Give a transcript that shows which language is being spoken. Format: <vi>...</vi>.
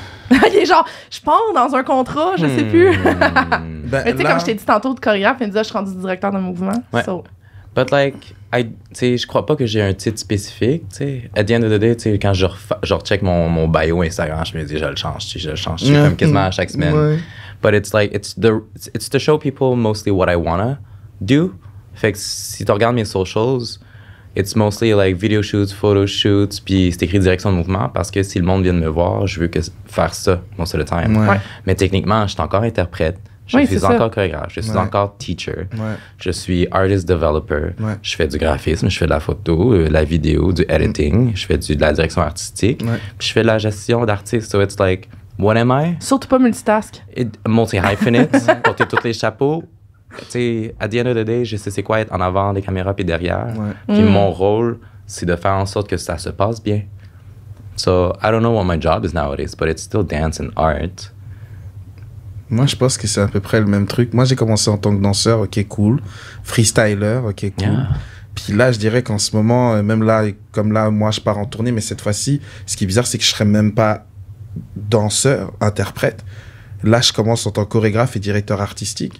<fr>Il est genre, je pars dans un contrat, je sais plus. Ben mais tu sais, comme je t'ai dit tantôt de chorégraphe, il me disait, je suis rendu directeur de mouvement. Ouais.</fr> <en>But like,</en> <fr>tu sais, je crois pas que j'ai un titre spécifique, tu sais.</fr> <en>At the end of the day,</en> <fr>tu sais, quand je recheck mon bio Instagram, je me dis, je le change, comme quasiment à chaque semaine. Ouais.</fr> <en>But it's like, it's to show people mostly what I wanna do.</en> <fr>Fait que si tu regardes mes socials,</fr> <en>it's mostly like video shoots, photo shoots,</en> <fr>puis c'est écrit direction de mouvement parce que si le monde vient de me voir, je veux faire ça</fr> <en>most of the time.</en> <fr>Ouais. Mais techniquement, je suis encore interprète. Je suis encore chorégraphe, je suis encore teacher, je suis artist developer, je fais du graphisme, je fais de la photo, la vidéo, du editing, je fais de la direction artistique, puis je fais de la gestion d'artistes.</fr> <en>So it's like, what am I?</en> <fr>Surtout pas multitask. Multi-hyphenate, porter tous les chapeaux. Tu sais,</fr> <en>at the end of the day,</en> <fr>je sais c'est quoi être en avant des caméras puis derrière. Puis mon rôle, c'est de faire en sorte que ça se passe bien.</fr> <en>So, I don't know what my job is nowadays, but it's still dance and art.</en> <fr>Moi, je pense que c'est à peu près le même truc. Moi, j'ai commencé en tant que danseur, ok, cool. Freestyler, ok, cool. Yeah. Puis là, je dirais qu'en ce moment, même là, comme là, moi, je pars en tournée, mais cette fois-ci, ce qui est bizarre, c'est que je serais même pas danseur, interprète. Là, je commence en tant que chorégraphe et directeur artistique.</fr>